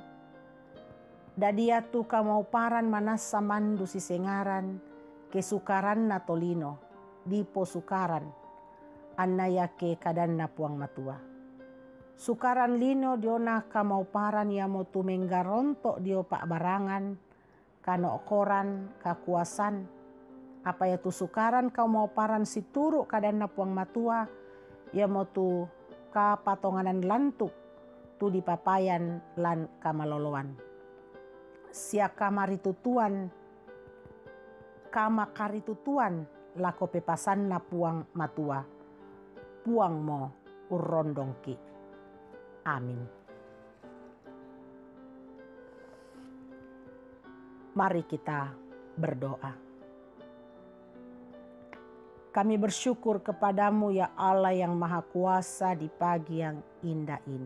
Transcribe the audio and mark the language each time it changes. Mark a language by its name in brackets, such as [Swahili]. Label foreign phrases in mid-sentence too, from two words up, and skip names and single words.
[Toraja-Sa'dan] Dadia tu kamau paran manasa mandu si sengaran kesukaran na tolino di posukaran anna yake kadan na puang matua. Sukaran lino diona kamau paran ya mo tu menggaronto dio pak barangan kanokoran, kakuasan, apa ya tu sukaran kau mau paran si turuk kadana puang matua, ya mau tu ka patonganan lantuk tu di papayan lan kamaloloan. Sia kamaritutuan, kamakaritutuan lako pepasan na puang matua, puang mo urrondongki. [Indonesian] Amin. Mari kita berdoa. Kami bersyukur kepadamu ya Allah yang Maha Kuasa di pagi yang indah ini.